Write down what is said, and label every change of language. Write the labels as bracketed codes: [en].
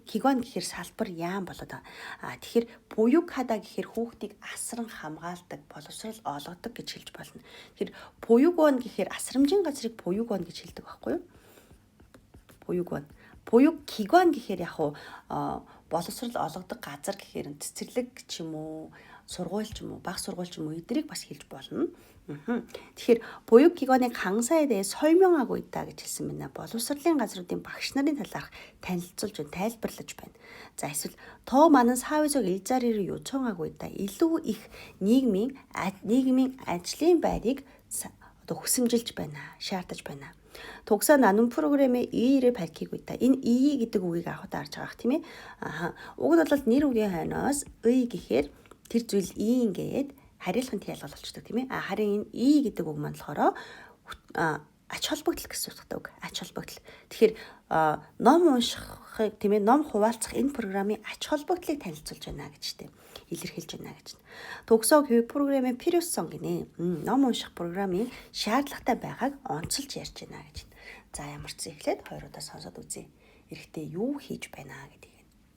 [mn] 기관 гэхээр салбар яам болоод байгаа. Тэгэхээр 보육하다 гэхээр хүүхдийг асран хамгаалдаг, боловсрол олгодог гэж хэлж болно. Тэгэхээр 보육원 гэхээр асрамжийн газрыг 보육원 гэж хэлдэг байхгүй юу? [ko] 보육원. [mn] 보육기관 гэхээр боловсрол олгодог газар гэхээр цэцэрлэг ч юм уу, сургууль ч юм уу, баг сургууль ч юм уу эдрийг бас хэлж болно. Тэгэхээр [ko] 보육기관의 강사에 대해 설명하고 있다 [mn] гэж хэлсэн байна. боловсролын газруудын багш нарын талаарх танилцуулж, тайлбарлаж байна. За, эсвэл [ko] 더 많은 사회적 일자리를 요청하고 있다. [mn] илүү их нийгмийн ажлын байрыг хүсэмжилж байна, шаардаж байна. [ko] 독서 나눔 프로그램의 의의를 밝히고 있다. [mn] Энэ 이 гэдэг үгийг авахд харж байгаа тийм ээ. Уг нь бол нэр үгийн хойноос 의 гэхээр тэр зүйл ий ингээд харьяалахын ялгал болчдөг тийм ээ. Харин энэ ий гэдэг үг маань болохоор ач холбогдол гэсэн утгатай үг. Ач холбогдол. Тэгэхээр ном уншихыг тийм ээ, ном хуваалцах энэ програмын ач холбогдлыг танилцуулж байна гэж тийм илэрхийлж байна гэж. [ko] 독서 교육 프로그램의 필요성 [mn] гинэ. ном унших програмын шаардлагатай байгааг онцолж ярьж байна гэж. За, ямар ч зэхлээд хоёруудаа сонсоод үзье. Эрэгтэй юу хийж байна гэдгийг.